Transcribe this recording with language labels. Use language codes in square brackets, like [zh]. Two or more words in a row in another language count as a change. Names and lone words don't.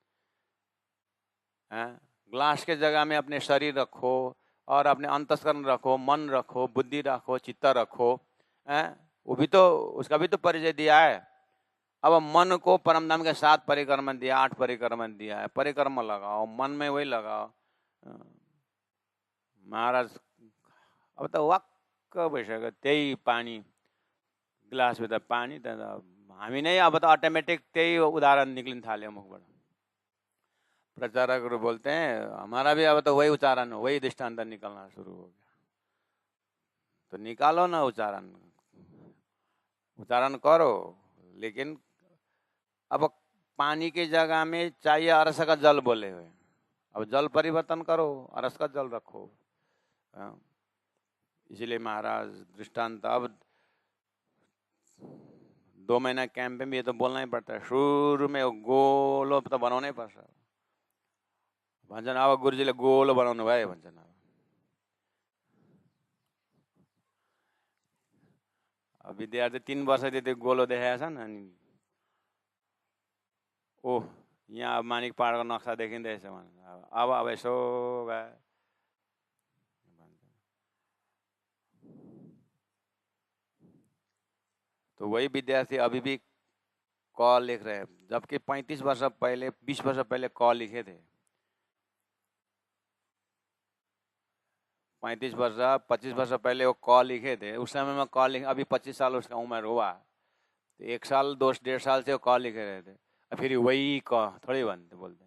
[hi] ग्लास के जगह में अपने शरीर रखो, और अपने अंतस्करण रखो, मन रखो, बुद्धि रखो, चित्त रखो। वो भी तो, उसका भी तो परिचय दिया है। अब मन को परमधाम के 7 परिक्रमण दिया, 8 परिक्रमण दिया है, परिक्रम लगाओ, मन में वही लगाओ। [ne] महाराज अब तो वाक्क भइसक्यो, त्यही पानी गिलास में, त पानी त हामी नै अब त अटोमेटिक त्यही उदाहरण निक्लिन थाल्यो मुखबाट। [hi] प्रचारकहरू बोलते हैं हमारा भी अब तो वही उच्चारण, वही दृष्टांत निकलना शुरू हो गया। तो निकालो ना उच्चारण, उच्चारण करो, लेकिन अब पानी की जगह में चाहिए अरस का जल बोले हुए, अब जल परिवर्तन करो, अरस का जल रखो। इसलिए महाराज दृष्टांत, अब 2 महीना कैंप में ये तो बोलना ही पड़ता है। [ne] शुरू में गोलो तो बनाउनै पर्छ भन्छन्। अब गुरुजीले गोलो बनाउनु भयो भन्छन्। अब विद्यार्थी 3 वर्षदेखि त्यो गोलो देखाएका छन्, अनि ओह यहाँ अब मानिक पहाडको नक्सा देखिँदैछ भने अब यसो गए। [hi] तो वही विद्यार्थी अभी भी क लिख रहे हैं, जबकि 35 वर्ष पहले, 20 वर्ष पहले क लिखे थे। 35 वर्ष 25 वर्ष पहले वो क लिखे थे, उस समय में क लिखे, अभी 25 साल उसका उम्र हुआ, तो 1 साल 2 1.5 साल से वो क लिखे रहे थे, फिर वही क थोड़ी बनते बोलते हैं।